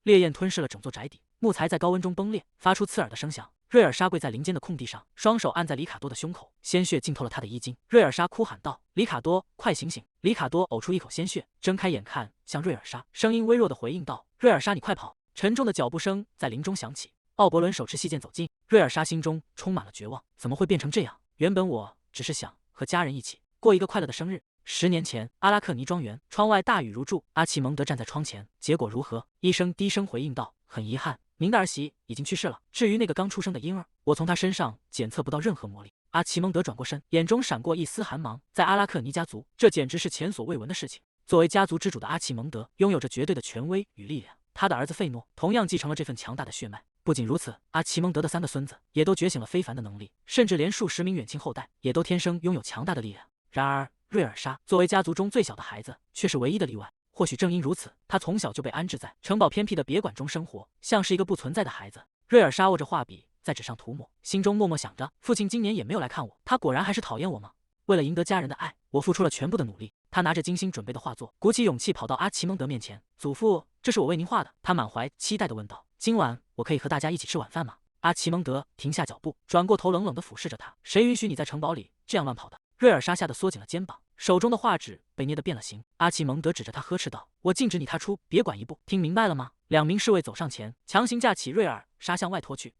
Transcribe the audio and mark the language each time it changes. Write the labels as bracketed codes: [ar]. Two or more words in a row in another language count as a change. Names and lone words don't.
[zh] 烈焰吞噬了整座宅邸，木材在高温中崩裂，发出刺耳的声響。瑞尔莎跪在林间的空地上，双手按在里卡多的胸口，鲜血浸透了他的衣襟。瑞尔莎哭喊道：“里卡多，快醒醒！”里卡多呕出一口鲜血，睁開眼看向瑞爾莎，聲音微弱的回應道：“瑞爾莎，你快跑！” 沉重的脚步聲在林中響起。奧伯倫手持細劍走近，瑞爾莎心中充滿了絕望，怎麼會變成這樣？原本我只是想和家人一起過一個快樂的生日。10年前，阿拉克尼莊園，窗外大雨如注，阿奇蒙德站在窗前，結果如何？醫生低聲回應道：“很遺憾，您的兒媳已經去世了。至於那個剛出生的嬰兒，我從他身上檢測不到任何魔力。” 阿奇蒙德轉過身，眼中閃過一絲寒芒。在阿拉克尼家族，這簡直是前所未聞的事情。作為家族之主的阿奇蒙德，擁有着絕對的權威與力量。他的兒子費諾同樣繼承了這份強大的血脈。不僅如此，阿奇蒙德的3個孫子也都覺醒了非凡的能力，甚至連數10名遠親後代也都天生擁有強大的力量。然而，瑞爾莎作為家族中最小的孩子，卻是唯一的例外。或許正因如此，他從小就被安置在城堡偏僻的別館中生活，像是一個不存在的孩子。瑞爾莎握着畫筆在紙上塗抹，心中默默想着：父親今年也沒有來看我，他果然還是討厭我嗎？為了贏得家人的愛，我付出了全部的努力。他拿着精心準備的畫作，鼓起勇氣跑到阿奇蒙德面前：“祖父，這是我為您畫的。” 他滿懷期待地問道：“今晚我可以和大家一起吃晚飯嗎？” 阿奇蒙德停下腳步，轉過頭，冷冷地俯視着他：“誰允許你在城堡裡這樣亂跑的？” 瑞爾莎嚇得縮緊了肩膀，手中的畫紙被捏得變了形。阿奇蒙德指着他呵斥道：“我禁止你踏出別館一步，聽明白了嗎？”2名侍衛走上前，強行架起瑞爾莎向外拖去。